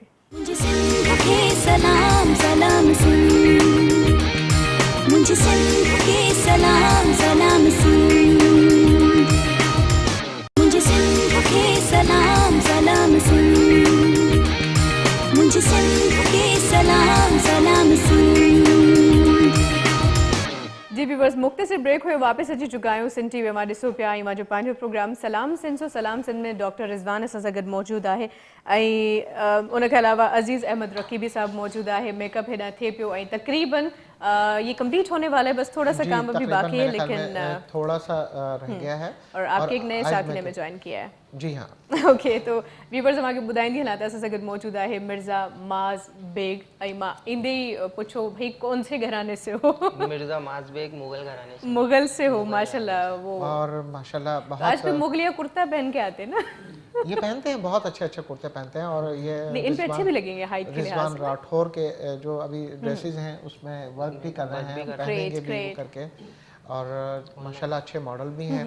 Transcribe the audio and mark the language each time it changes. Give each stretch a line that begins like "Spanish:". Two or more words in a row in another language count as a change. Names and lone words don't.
Urdu: مجھے سندھ کے سلام سلام سن، مجھے سندھ کے سلام سلام سن، مجھے سندھ کے سلام سلام سن، مجھے سندھ کے سلام سلام سن.
Sindhi: जी व्यूअर्स, मुख्तसर ब्रेक हुए वापस अची चुका आहियूं सिंध टीवी मां। ॾिसो पिया आहियूं जो पंहिंजो प्रोग्राम सलाम सिंध। सो सलाम सिंध में डॉक्टर रिज़वान असां सां गॾु मौजूदु आहे ऐं उनखे अलावा अज़ीज़ अहमद रकीबी साहब मौजूदु आहे। मेकअप हेॾां थिए पियो ऐं
Urdu: تقریباً یہ کمپلیٹ ہونے والا ہے، بس تھوڑا سا کام ابھی باقی ہے، لیکن تھوڑا سا رہ گیا ہے اور آپ کے ایک نئے ساتھی میں جوائن کیا ہے. جی ہاں
Sindhi: ओके, तो व्यूअर्स मूंखे ॿुधाईंदी हलां त असां सां गॾु मौजूदु आहे मिर्ज़ा माज़ बेग ऐं मां ईंदे ई पुछो भाई
Urdu: کون سے گھرانے سے ہو? مرزا ماز بیگ مغل گھرانے سے. مغل سے ہو، ماشاءاللہ۔ وہ اور ماشاءاللہ بہت آج تو مغلیہ کرتا پہن کے آتے ہیں نا. یہ پہنتے ہیں، بہت اچھے اچھے کرتے پہنتے ہیں اور یہ ان پہ اچھے بھی لگیں گے ہائٹ کے لحاظ سے. رضوان راٹھور کے جو ابھی ڈریسز ہیں اس میں ورک بھی کر رہے ہیں، پہنیں گے بھی کر کے، اور ماشاءاللہ اچھے ماڈل بھی ہیں.